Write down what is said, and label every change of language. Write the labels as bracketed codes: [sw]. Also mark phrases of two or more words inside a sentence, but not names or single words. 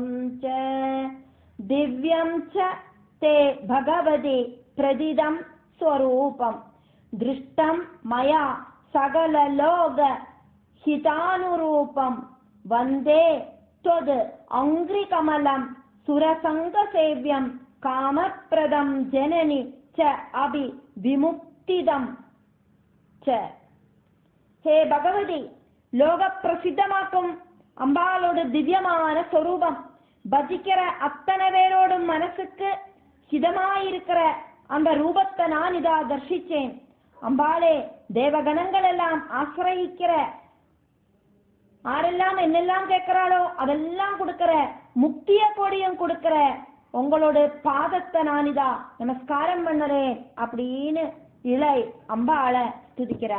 [sa] च दिव्यं च ते भगवति प्रदिदं स्वरूपं दृष्टं मया सकललोक हितानुरूपं वन्दे त्वद् अंघ्रिकमलं सुरसङ्गसेव्यं कामप्रदं जननि च अभि विमुक्तिदं च. हे भगवति, [ta] லோக பிரசித்தமாக்கும் அம்பாளோட திவ்யமான சொரூபம் பஜிக்கிற அத்தனை பேரோடும் மனசுக்கு ஹிதமாயிருக்கிற அந்த ரூபத்தை நான் இதா தர்சிச்சேன். அம்பாளே, தேவகணங்கள் எல்லாம் ஆசிரயிக்கிற, ஆரெல்லாம் என்னெல்லாம் கேட்கிறாளோ அதெல்லாம் கொடுக்கிற, முக்திய கொடியும் கொடுக்கிற உங்களோட பாதத்தை நான் இதா நமஸ்காரம் பண்ணுறேன் அப்படின்னு இளை அம்பாளை துதிக்கிறா.